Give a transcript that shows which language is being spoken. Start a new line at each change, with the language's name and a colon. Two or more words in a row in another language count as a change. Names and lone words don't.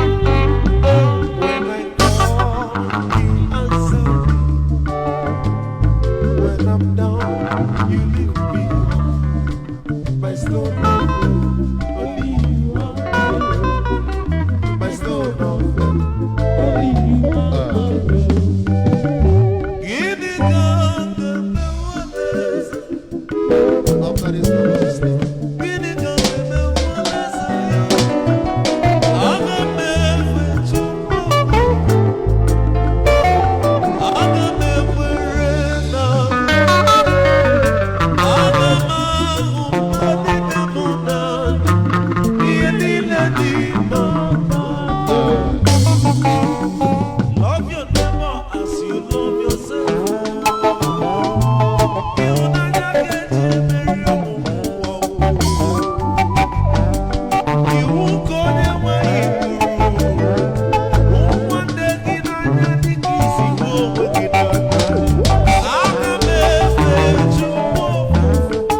English: When I call, you answer me. When I'm down, you lift me up. My stone of help, only you are my help. My stone of help, only you are my help.
Igbo: Gịnị ka m ga-eme
English: after this conversation?
Igbo: Gịnị ka m ga-eme Aga m efe Chukwu. Aga m ekwere na aga m ahụ mmadụ ibe m n'anya. Ihe niile dị mma.
English: Love your neighbor as you love yourself.
Igbo: Ịhụnanya ga-eji emeri ọnwụnwa ụwa. Iwu nke onye nwe anyị kwuru, hụ nwanne gị n'anya dị ka isi hụ onwe gị n'anya. Aga m efe Chukwu ofufe.